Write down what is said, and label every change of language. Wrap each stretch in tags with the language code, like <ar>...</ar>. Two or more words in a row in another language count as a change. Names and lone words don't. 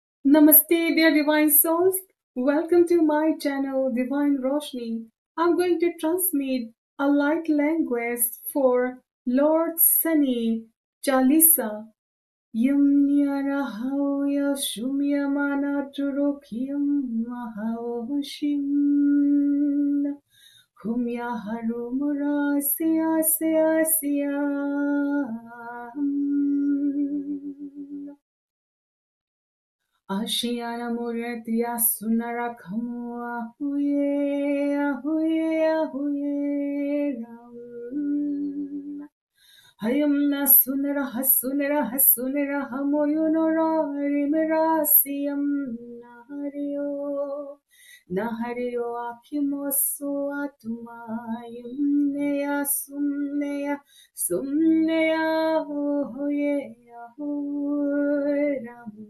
<en>Namaste, dear divine souls. Welcome to my channel, Divine Roshni. I'm going to transmit a light language for Lord Sunny Jalisa. Yum yarahaya shumyamana turukyam mahaoshim. Humya harumura siya siya siya. Ashiana Muratiya Sunarakamu Ahuye Ahuye Ahuye Ram Hayamna Sunara Hasunara Hasunara Hamoyunora Rimirasiyam Nahario Nahario Akimosu Atumayum Neya Sumneya Sumneya Ahoye Ahoye Ram</en>